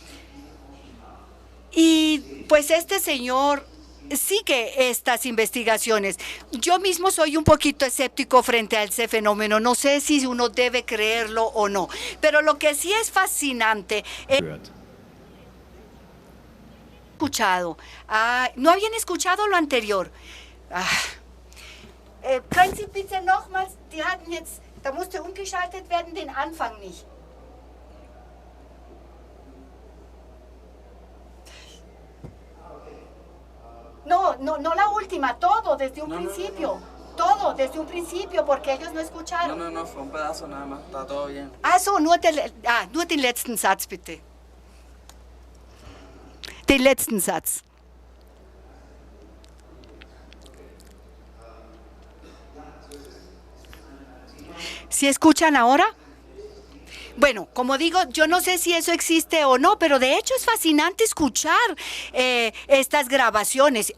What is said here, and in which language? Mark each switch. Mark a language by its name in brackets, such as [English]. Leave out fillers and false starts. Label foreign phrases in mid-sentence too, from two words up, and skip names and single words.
[Spanish] Y pues este señor sigue estas investigaciones. Yo mismo soy un poquito escéptico frente a ese fenómeno. No sé si uno debe creerlo o no. Pero lo que sí es fascinante es... ¿No habían escuchado lo anterior? [German] Können Sie bitte nochmals, die hatten jetzt, da musste umgeschaltet werden, den Anfang nicht. [Spanish] No la última, todo desde un principio. Todo desde un principio, porque ellos no escucharon. No, fue un pedazo nada más, está todo bien. [German] So, nur den letzten Satz, bitte. Den letzten Satz. [Spanish] ¿Sí escuchan ahora? Bueno, como digo, yo no sé si eso existe o no, pero de hecho es fascinante escuchar estas grabaciones.